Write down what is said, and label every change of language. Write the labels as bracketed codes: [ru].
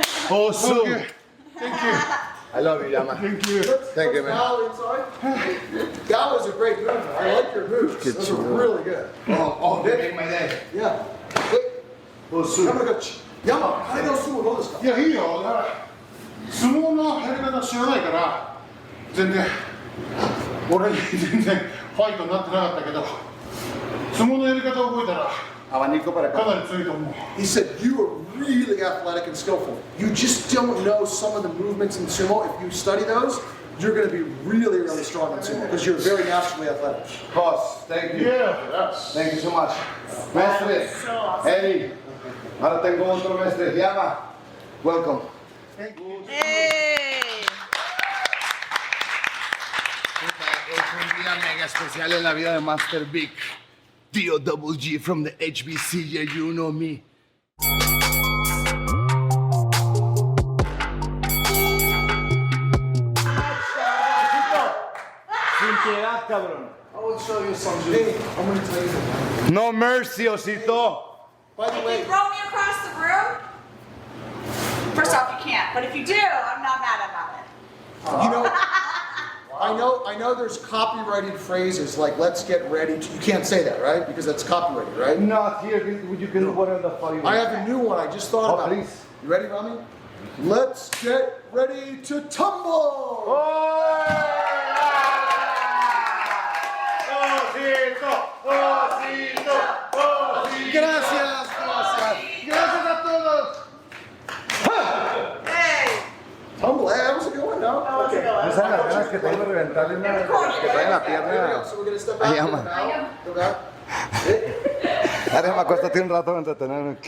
[en] Oh, so. Okay. Thank you. I love you, Yama. Thank you. Thank you, man. That was a great move. I like your moves. Those are really good. Oh, they make my day. Yeah. Oh, so. Yama, I know sumo [ja] どうですか? いやいいよ。だから相撲のやり方知らないから全然俺に全然ファイトになってなかったけど相撲のやり方を覚えたら [es] Abanico para acá. [ja] かなり強いと思う。 [en] He said you are really athletic and skillful. You just don't know some of the movements in sumo. If you study those, you're going to be really, really strong in sumo because you're very naturally athletic. Boss, thank you. Yeah. Thank you so much. Mestre, Eddie. [es] Ahora tengo otro mestre. Llama. Welcome. [en] Hey. [es] Es un día mega especial en la vida de Master Vic. [en] DOG from the HBC, yeah, you know me. [es] Sin piedad, cabrón. [en] I will show you something. Hey, I'm going to tell you something. No mercy, Osito. By the If way, you throw me across the room, first off, you can't. But if you do, I'm not mad about it. you know, I know there's copyrighted phrases like let's get ready to, you can't say that, right? Because that's copyrighted, right? Not here. You can put on the fire. I have a new one. I just thought about please. it. You ready, Rami? Let's get ready to tumble. [es] Gracias. Gracias a todos. [en] Hey. Tumble, that was a good one, no? Okay. [es] Esas son las ganas que tengo de reventarle que trae la pierna. [en] So we're going to step [es] Ahí [en] out. [es] llama. [en] Go back. [es] Déjame acuéstate un rato para entretenerme.